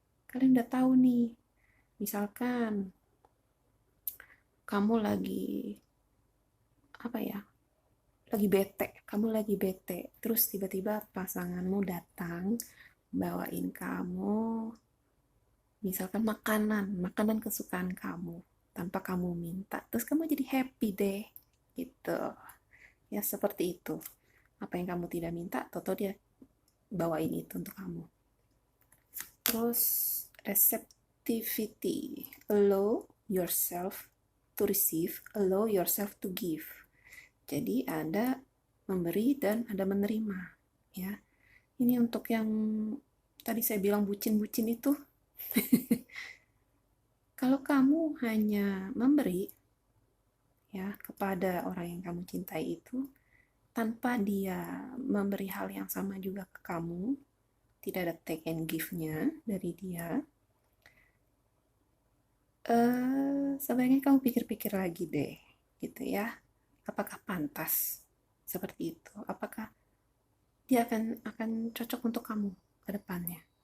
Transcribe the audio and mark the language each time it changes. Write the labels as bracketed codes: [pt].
[id] Kalian udah tahu nih, misalkan kamu lagi apa ya, kamu lagi bete, terus tiba-tiba pasanganmu datang bawain kamu misalkan makanan kesukaan kamu tanpa kamu minta, terus kamu jadi happy deh gitu ya. Seperti itu, apa yang kamu tidak minta toto dia bawain itu untuk kamu. [en] Terus receptivity, allow yourself to receive, allow yourself to give. [id] Jadi ada memberi dan ada menerima ya. Ini untuk yang tadi saya bilang bucin-bucin itu. Kalau kamu hanya memberi ya kepada orang yang kamu cintai itu tanpa dia memberi hal yang sama juga ke kamu, tidak ada [en] take and give- [id] nya dari dia, sebaiknya kamu pikir-pikir lagi deh gitu ya, apakah pantas seperti itu, apakah dia akan cocok untuk kamu ke depannya.